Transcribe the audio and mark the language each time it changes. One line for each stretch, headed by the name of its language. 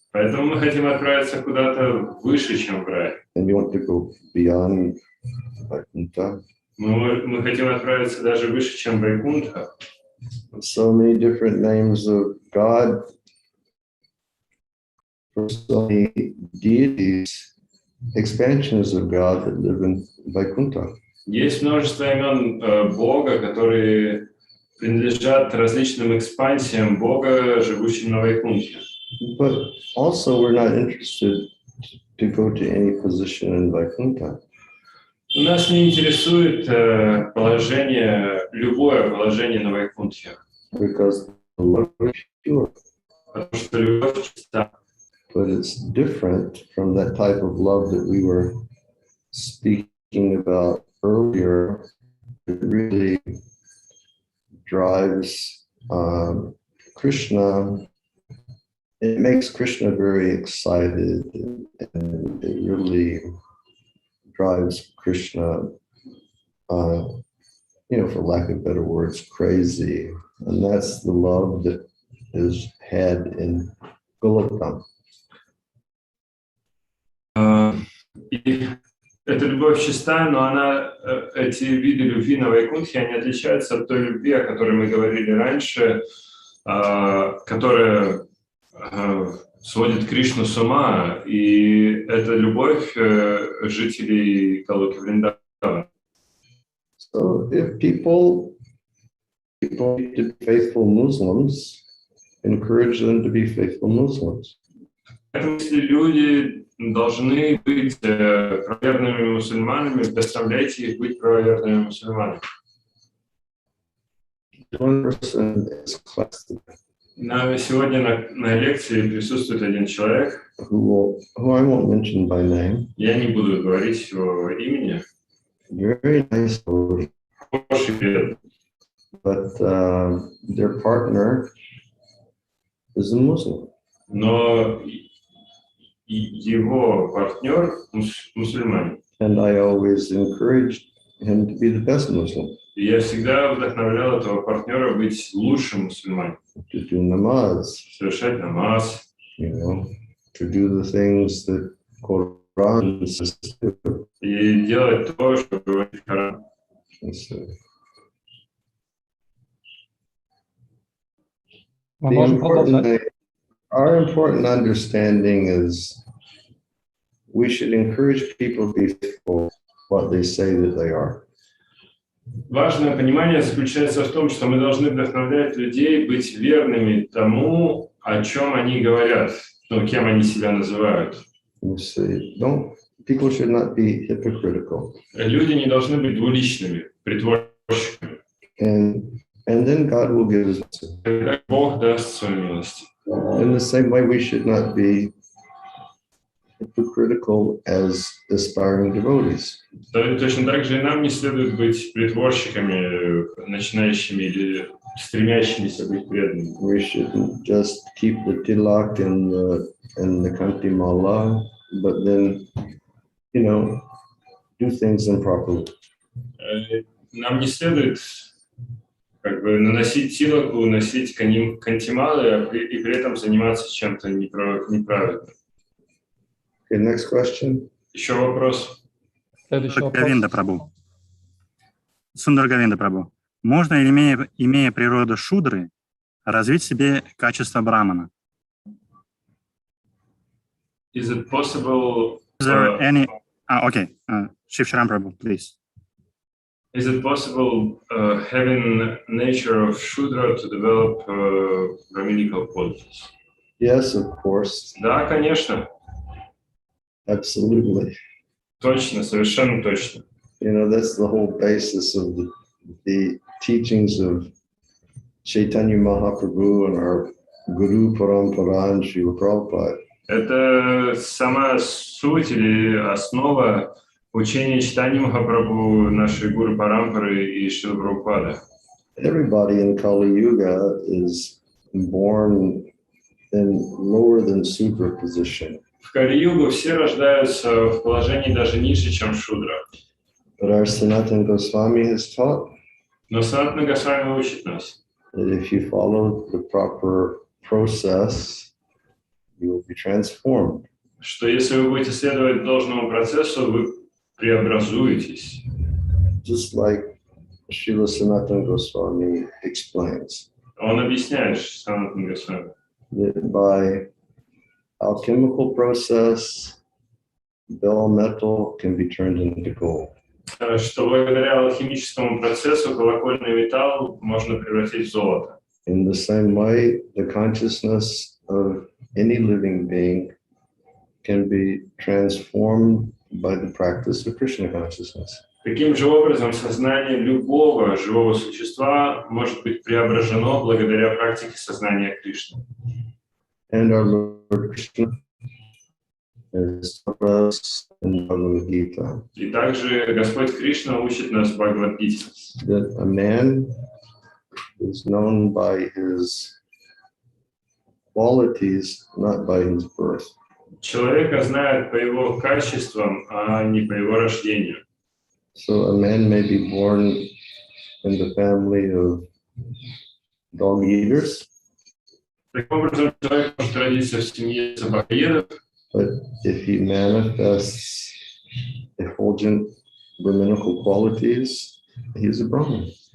Russian: Поэтому мы хотим отправиться куда-то выше, чем в рай.
English: And we want to go beyond Vaikuntha.
Russian: Мы хотим отправиться даже выше, чем Вайкунтха.
English: So many different names of God, for so many deities, expansions of God that live in Vaikuntha.
Russian: Есть множество имен Бога, которые принадлежат различным экспансиям Бога, живущим на Вайкунтхе.
English: But also we're not interested to go to any position in Vaikuntha.
Russian: Нас не интересует положение, любое положение на Вайкунтхе.
English: Because the love is pure.
Russian: Потому что любовь чиста.
English: But it's different from that type of love that we were speaking about earlier. It really drives Krishna. It makes Krishna very excited, and it really drives Krishna, for lack of better words, crazy. And that's the love that is had in Golokam.
Russian: И эта любовь чиста, но эти виды любви на Вайкунтхе, они отличаются от той любви, о которой мы говорили раньше, которая сводит Кришну с ума, и это любовь жителей Галоки Вриндавана.
English: So if people need to be faithful Muslims, encourage them to be faithful Muslims.
Russian: Если люди должны быть правоверными мусульманами, вдохновляйте их быть правоверными мусульманами.
English: One person is classic.
Russian: Сегодня на лекции присутствует один человек,
English: who I won't mention by name.
Russian: Я не буду говорить его имени.
English: Very nice devotee.
Russian: Хороший перед.
English: But their partner is a Muslim.
Russian: Но его партнер мусульманин.
English: And I always encouraged him to be the best Muslim.
Russian: И я всегда вдохновлял этого партнера быть лучшим мусульманином.
English: To do namaz.
Russian: Совершать намаз.
English: To do the things that Quran says to do.
Russian: И делать то, что говорит Коран.
English: Our important understanding is we should encourage people to be faithful what they say that they are.
Russian: Важное понимание заключается в том, что мы должны вдохновлять людей быть верными тому, о чем они говорят, кем они себя называют.
English: You say, don't people should not be hypocritical.
Russian: Люди не должны быть двуличными, притворщиками.
English: And then God will give us.
Russian: Тогда Бог даст свою милость.
English: In the same way, we should not be hypocritical as aspiring devotees.
Russian: Точно так же и нам не следует быть притворщиками, начинающими или стремящимися быть преданными.
English: We shouldn't just keep the tilak and the kanti mala, but then, do things improperly.
Russian: Нам не следует наносить тилаку, носить кантималы и при этом заниматься чем-то неправильным.
English: Okay, next question.
Russian: Еще вопрос. Следующий вопрос. Говинда Прабху. Сундар Говинда Прабху. Можно ли, имея природу шудры, развить в себе качество брамана?
English: Is it possible? Is there any? Okay. Shiv Sharan Prabhu, please. Is it possible having nature of Shudra to develop Brahminical qualities? Yes, of course.
Russian: Да, конечно.
English: Absolutely.
Russian: Точно, совершенно точно.
English: That's the whole basis of the teachings of Chaitanya Mahaprabhu and our Guru Parampara and Srila Prabhupada.
Russian: Это сама суть или основа учения Чайтаньи Махапрабху, нашей Гуру Парампары и Шрила Прабхупады.
English: Everybody in Kali Yuga is born in lower than Sudra position.
Russian: В Кали-югу все рождаются в положении даже ниже, чем Шудра.
English: But our Sanatana Goswami has taught
Russian: Но Санатана Госвами учит нас,
English: that if you follow the proper process, you will be transformed.
Russian: что если вы будете следовать должному процессу, вы преобразуетесь.
English: Just like Srila Sanatana Goswami explains.
Russian: Он объясняет, Санатана Госвами,
English: That by alchemical process, bell metal can be turned into gold.
Russian: Что благодаря алхимическому процессу колокольный металл можно превратить в золото.
English: In the same way, the consciousness of any living being can be transformed by the practice of Krishna consciousness.
Russian: Таким же образом, сознание любого живого существа может быть преображено благодаря практике сознания Кришны.
English: And our Lord Krishna has taught us in Bhagavad Gita
Russian: И также Господь Кришна учит нас в Бхагавад-гите,
English: that a man is known by his qualities, not by his birth.
Russian: Человека знают по его качествам, а не по его рождению.
English: So a man may be born in the family of dog eaters,
Russian: Таким образом, человек может родиться в семье собакоедов,
English: but if he manifests effulgent brahminical qualities, he is a brahman.